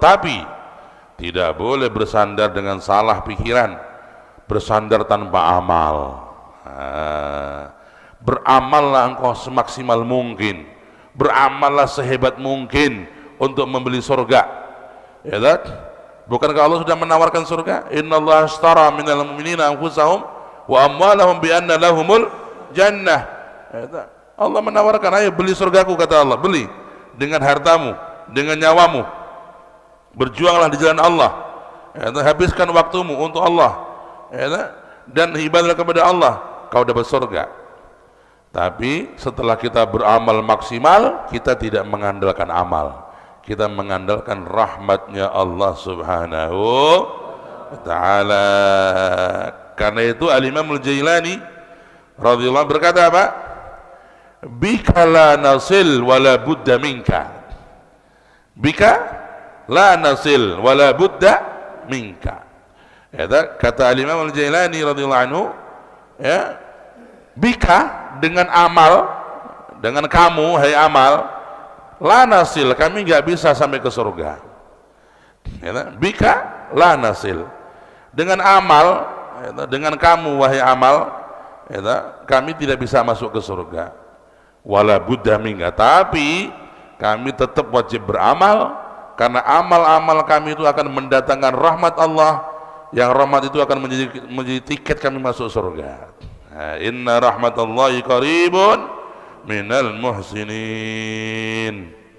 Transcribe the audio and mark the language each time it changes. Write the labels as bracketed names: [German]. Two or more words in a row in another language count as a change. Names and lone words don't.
[Indonesian] Tapi tidak boleh bersandar dengan salah pikiran, bersandar tanpa amal. Beramallah engkau semaksimal mungkin, beramallah sehebat mungkin untuk membeli surga. Ya tak? Bukankah Allah sudah menawarkan surga? [Arabic] إن الله اشترى من المؤمنين أنفسهم وأموالهم بأن لهم الجنة. [Indonesian] Ya tak? Allah menawarkan, ayo beli surgaku, kata Allah, beli dengan hartamu, dengan nyawamu. Berjuanglah di jalan Allah, ya, habiskan waktumu untuk Allah, ya, dan ibadah kepada Allah, kau dapat surga. Tapi setelah kita beramal maksimal, kita tidak mengandalkan amal, kita mengandalkan rahmatnya Allah [Arabic] سبحانه وتعالى. [Indonesian] Karena itu Al-Imam Al-Jailani [Arabic] رضي الله عنه [Indonesian] berkata apa? [Arabic] بك لا نصل ولا بد منك. بك لا نصل ولا بد منك. [Indonesian] Ya, kata Imam Al-Jailani [Arabic] رضي الله عنه, [Indonesian] ya, bika, dengan amal, dengan kamu hai amal, [Arabic] لا نصل, [Indonesian] kami enggak bisa sampai ke surga. Ya, [Arabic] بك لا نصل, [Indonesian] dengan amal, ya, dengan kamu wahai amal, ya, kami tidak bisa masuk ke surga. [Arabic] ولا بد منك, [Indonesian] tapi kami tetap wajib beramal, karena amal-amal kami itu akan mendatangkan rahmat Allah, yang rahmat itu akan menjadi tiket kami masuk surga. [Arabic] إن رحمة الله قريب من المحسنين.